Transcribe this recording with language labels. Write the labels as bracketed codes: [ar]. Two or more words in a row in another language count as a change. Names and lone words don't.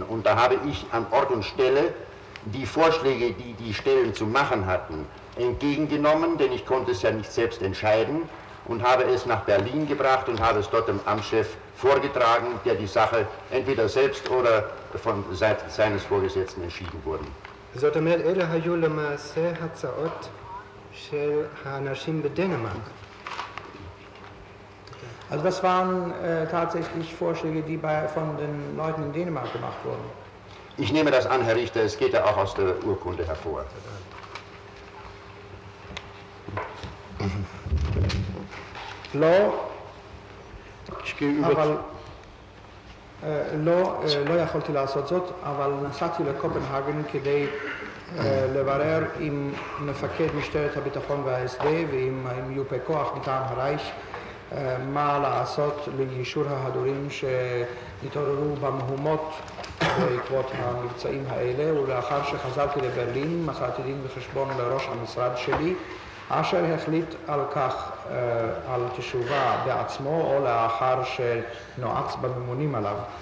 [de] Und da habe ich an Ort und Stelle die Vorschläge, die die Stellen zu machen hatten, entgegengenommen, denn ich konnte es ja nicht selbst entscheiden, und habe es nach Berlin gebracht und habe es dort dem Amtschef vorgetragen, der die Sache entweder selbst oder von seines Vorgesetzten entschieden wurde. [he] זאת אומרת, אלה היו למעשה הצעות של האנשים בדנמרק. [de] Also das waren tatsächlich Vorschläge, die von den Leuten in Dänemark gemacht wurden. Ich nehme das an, Herr Richter, es geht ja auch aus der Urkunde hervor. [he] לא, [de] Ich gehe über [he] אבל לא יכולתי לעשות זאת, אבל נסעתי לקופנהגן כדי לברר עם מפקד משטרת הביטחון וההסדה ועם יופי כוח מטעם הרייך מה לעשות ליישור ההדורים שהתעוררו במהומות בעקבות המבצעים האלה, ולאחר שחזרתי לברלין מסרתי דין וחשבון לראש המשרד שלי, אשר החליט על כך, על תשובה בעצמו או לאחר שנועץ בממונים עליו.